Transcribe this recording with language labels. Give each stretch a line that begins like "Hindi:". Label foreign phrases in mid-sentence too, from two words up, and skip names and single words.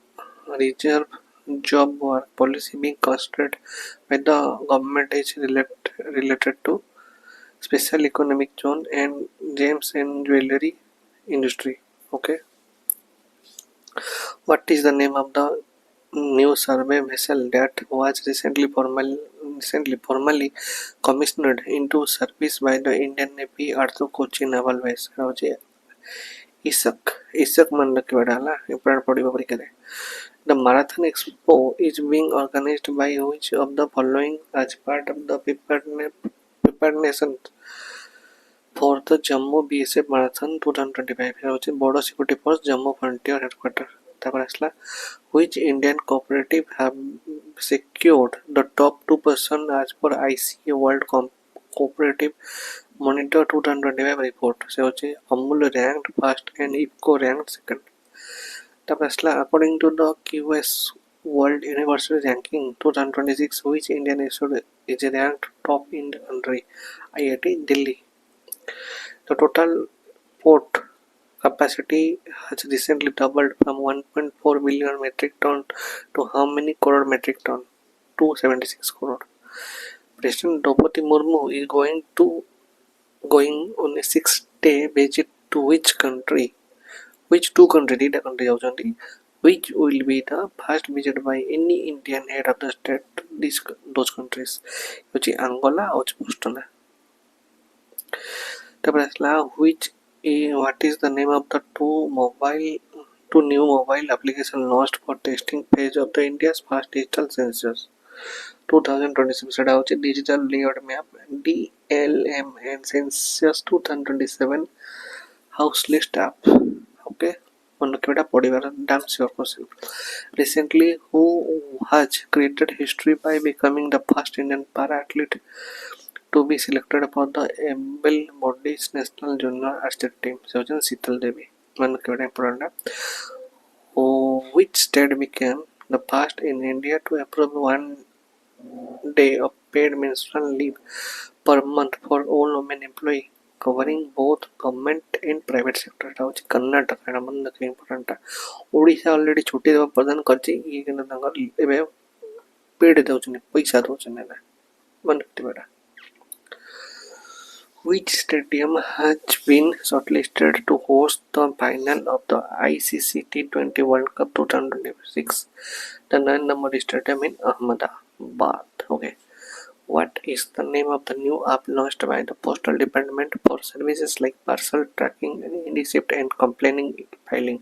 English: The reserve job work policy being considered by the government is related to special economic zone and gems and jewelry industry. Okay, what is the name of the new survey vessel that was recently formally commissioned into service by the Indian Navy at the Kochi Naval Base?
Odia: ଇସକ୍ ମନେ ରଖିବାଟା ହେଲା ଇମ୍ପୋର୍ଟାଣ୍ଟ ପଡ଼ିବ ପରୀକ୍ଷାରେ।
English: The Marathon Expo is being organized by which of the following as part of the preparedness for the Jammu BSF Marathon 2025? ହେଉଛି border security force Jammu frontier headquarter।
Odia: ତାପରେ ଆସିଲା
English: which Indian cooperative have secured the top 2% as per ICA World Cooperative Monitor 2025 report?
Odia: ସେ ହେଉଛି
English: Amul ranked first and IFFCO ranked second।
Odia: ତାପରେ ଆସିଲା
English: according to the QS World University Ranking 2026 which Indian institute is ranked top in the country? IIT Delhi। The total port capacity has recently doubled from 1.4 billion metric ton to how many crore metric ton? 276 crore। President Draupadi Murmu is going on a 6-day visit to which country? Which two countries? Dita country ଯାଉଛନ୍ତି। Which will be the first visit by any Indian head of the state to those countries?
Odia: ହେଉଛି ଆଙ୍ଗୋଲା ଆଉ ବୋତ୍ସୁଆନା। ତାପରେ ଆସିଲା
English: what is the name of the two new mobile application launched for testing phase of the India's first digital census 2027?
Odia: ସେଟା ହେଉଛି
English: digital layout map DLM and census 2027 house list app। okay,
Odia: ମନେ ରଖିବାଟା ପଡ଼ିବାର
English: damn sure question। Recently who has created history by becoming the first Indian para athlete to be selected for the able bodies national junior athletics team?
Odia: ସେ ହେଉଛନ୍ତି ଶୀତଲ ଦେବୀ। ମନେ ରଖିବାଟା important।
English: Which state became the first in India to approve 1 day of paid menstrual leave per month for all women employees covering both government and private sector?
Odia: ଏଟା ହେଉଛି କର୍ଣ୍ଣାଟକ। ଏଟା ମନେ ରଖିବା ଇମ୍ପୋର୍ଟାଣ୍ଟ। ଓଡ଼ିଶା ଅଲରେଡ଼ି ଛୁଟି ଦେବା ପ୍ରଦାନ କରିଛି, ଇଏ କିନ୍ତୁ ତାଙ୍କର ଏବେ ପେଡ୍ ଦେଉଛନ୍ତି, ପଇସା ଦେଉଛନ୍ତି। ଏଇଟା ମନେ ରଖିଥିବାଟା।
English: Which stadium has been shortlisted to host the final of the ICC T20 World Cup 2026? The 9 Modi Stadium in Ahmedabad। Okay. What is the name of the new app launched by the Postal Department for services like parcel tracking, receipt and complaining filing?